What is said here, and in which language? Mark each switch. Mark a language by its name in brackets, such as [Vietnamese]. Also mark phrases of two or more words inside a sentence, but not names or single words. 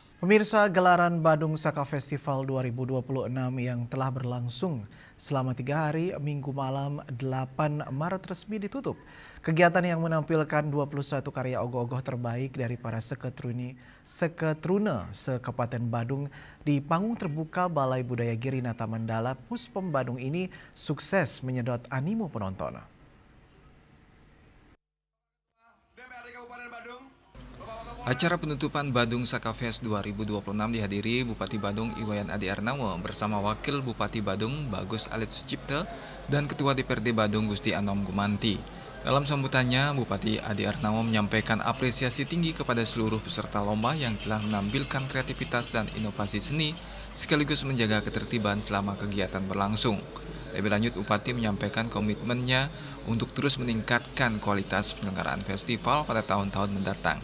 [Indonesian] Pemirsa, gelaran Badung Saka Festival 2026 yang telah berlangsung selama 3 hari, Minggu malam 8 Maret resmi ditutup. Kegiatan yang menampilkan 21 karya ogoh-ogoh terbaik dari para seketrune se-Kabupaten Badung di panggung terbuka Balai Budaya Girinata Mandala Puspom Badung ini sukses menyedot animo penonton. Acara penutupan Badung Saka Fest 2026 dihadiri Bupati Badung Iwayan Adi Arnawo bersama Wakil Bupati Badung Bagus Alit Sucipto dan Ketua DPRD Badung Gusti Anom Gumanti. Dalam sambutannya, Bupati Adi Arnawo menyampaikan apresiasi tinggi kepada seluruh peserta lomba yang telah menampilkan kreativitas dan inovasi seni sekaligus menjaga ketertiban selama kegiatan berlangsung. Lebih lanjut, Bupati menyampaikan komitmennya untuk terus meningkatkan kualitas penyelenggaraan festival pada tahun-tahun mendatang.